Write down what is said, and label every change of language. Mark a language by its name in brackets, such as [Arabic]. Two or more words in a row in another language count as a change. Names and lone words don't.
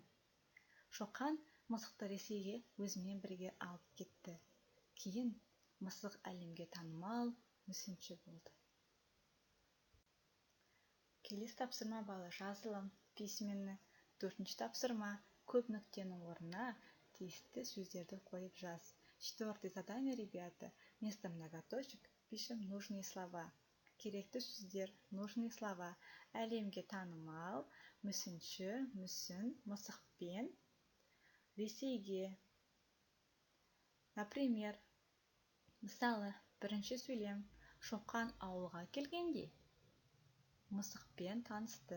[Kazakh] Шоқан Мысықты Ресейге өзімен бірге алып кетті. Кейін Мысық әлемге танымал мүсінші болды. Келесі тапсырма бала жазылым, письменный. Төртінші тапсырма, көп нүктенің орнына тиісті сөздерді қойып жаз. [Russian] Четвертое задание, ребята, вместо многоточек пишем нужные слова. [Kazakh] Керекті сөздер, [Russian] нужные слова. [Kazakh] Әлемге танымал, мүсінші, мүсін, мысықпен. Ресейге. Например, мысалы, бірінші сөйлем. Шоқан ауылға келгенде мысықпен танысты.